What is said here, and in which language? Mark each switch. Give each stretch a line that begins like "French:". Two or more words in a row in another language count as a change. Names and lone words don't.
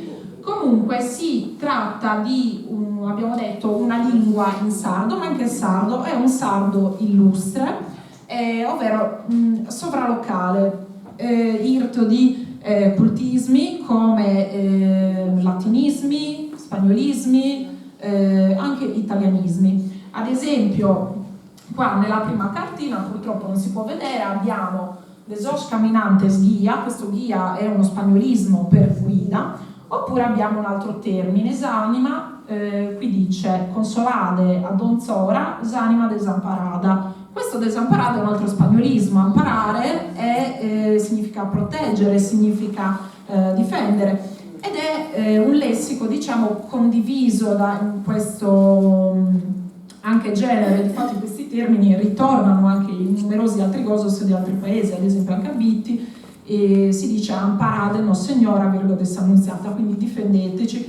Italian: Comunque si tratta di, abbiamo detto, una lingua in sardo, ma anche il sardo è un sardo illustre, ovvero sovralocale, irto di cultismi come latinismi, spagnolismi, anche italianismi. Ad esempio, qua nella prima cartina, purtroppo non si può vedere, abbiamo
Sardinian: Desos camminantes guia,
Italian: questo guia è uno spagnolismo per guida, oppure abbiamo un altro termine, s'anima, qui dice
Sardinian: consolade ad onzora, s'anima desamparada.
Italian: Questo desamparada è un altro spagnolismo, amparare significa proteggere, significa difendere, ed è un lessico, diciamo, condiviso in questo anche genere. Infatti questi termini ritornano anche in numerosi altri gosos di altri paesi, ad esempio anche a Bitti, e si dice
Sardinian: amparate no signora virgo dell'annunziata,
Italian: quindi difendeteci.